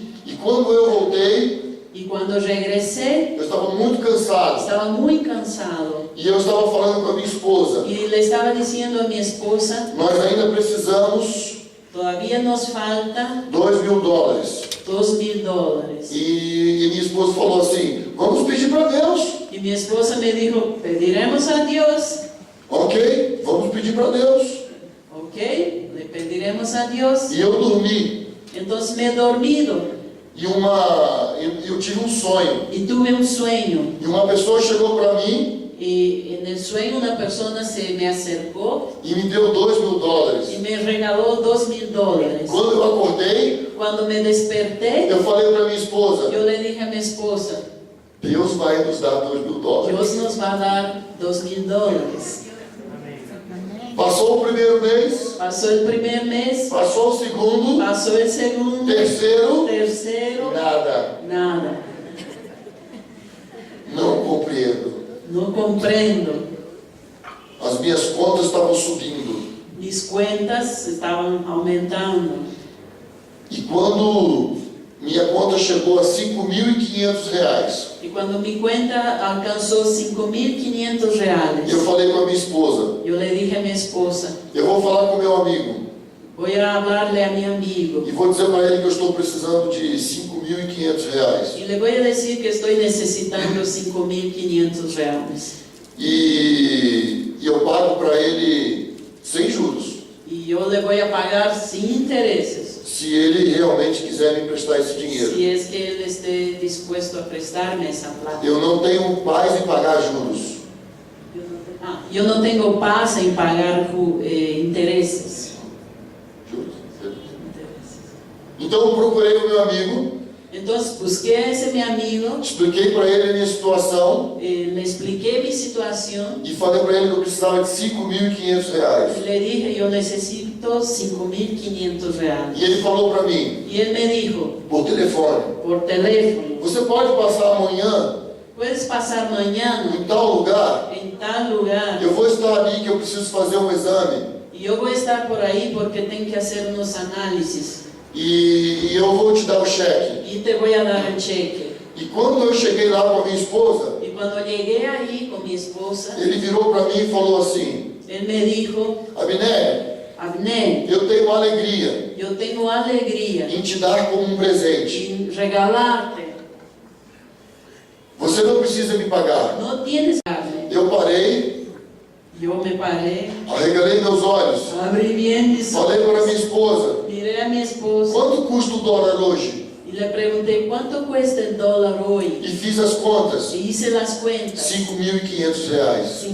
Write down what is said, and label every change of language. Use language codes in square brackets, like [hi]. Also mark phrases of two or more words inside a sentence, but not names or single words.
[pt] E quando eu voltei, [es] Y cuando regresé, [pt] eu estava muito cansado. [es] estaba muy cansado. [pt] E eu estava falando com a minha esposa: [es] Y le estaba diciendo a mi esposa, [pt] nós ainda precisamos [es] todavía nos falta [pt] $2.000. [es] $2,000. [pt] E minha esposa falou assim: vamos pedir para Deus. [es] Y mi esposa me dijo, pediremos a Dios. [pt] Ok, vamos pedir para Deus. [es] Ok, le pediremos a Dios. [pt] E eu dormi. [es] Entonces me he dormido. [pt] E eu tive um sonho. [es] y tuve un sueño. [pt] E uma pessoa chegou para mim [es] Y en el sueño una persona se me acercó [pt] e me deu $2.000. [es] y me regaló $2,000. [pt] Quando eu acordei, [es] Cuando me desperté, [pt] eu falei para minha esposa: [es] yo le dije a mi esposa, [pt] Deus vai nos dar $2.000. [es] Dios nos va a dar $2,000. [pt] Passou o primeiro mês, [es] Pasó el primer mes, [pt] passou o segundo, [es] pasó el segundo, [pt] terceiro, [es] tercero, [pt] nada. [es] nada. [pt] Não compreendo. [es] No comprendo. [pt] As minhas contas estavam subindo. [es] Mis cuentas estaban aumentando. [pt] E quando minha conta chegou a R$5.500, [es] Y cuando mi cuenta alcanzó $5,500, [pt] eu falei com a minha esposa: [es] yo le dije a mi esposa, [pt] eu vou falar com meu amigo [es] voy a hablarle a mi amigo [pt] e vou dizer para ele que eu estou precisando de R$5.500. [es] y le voy a decir que estoy necesitando $5,500. [pt] E eu pago para ele sem juros, [es] Y yo le voy a pagar sin intereses, [pt] se ele realmente quiser me emprestar esse dinheiro. [es] si es que él esté dispuesto a prestarme esa plata. [pt] Eu não tenho paz em pagar juros. [es] Yo no tengo paz en pagar intereses. [pt] Juros? Então eu procurei o meu amigo, [es] Entonces busqué a ese mi amigo, [pt] expliquei para ele a minha situação [es] le expliqué mi situación [pt] e falei para ele que eu precisava de R$5.500. [es] y le dije, yo necesito $5,500. [pt] E ele falou para mim, [es] Y él me dijo, [pt] por telefone: [es] por teléfono, [pt] você pode passar amanhã [es] puedes pasar mañana [pt] em tal lugar? [es] en tal lugar [pt] Eu vou estar ali que eu preciso fazer um exame [es] y yo voy a estar por ahí porque tengo que hacer unos análisis [pt] e eu vou te dar o cheque. [es] y te voy a dar el cheque. [pt] E quando eu cheguei lá com a minha esposa, [es] Y cuando llegué ahí con mi esposa, [pt] ele virou para mim e falou assim: [es] él me dijo, [pt] Abner, [es] Abner, [pt] eu tenho alegria [es] yo tengo alegría [pt] em te dar como um presente. [es] en regalarte. [pt] Você não precisa me pagar. [es] No tienes que darme. [pt] Eu parei, [es] Yo me paré, [pt] arregalei meus olhos, [es] abrí bien mis [pt] falei para minha [es] ojos, [pt] esposa: [es] miré a mi esposa [pt] quanto custa o dólar hoje? [es] y le pregunté, ¿cuánto cuesta el dólar hoy? [pt] E fiz as contas: [es] Y hice las cuentas. [pt] R$5.500,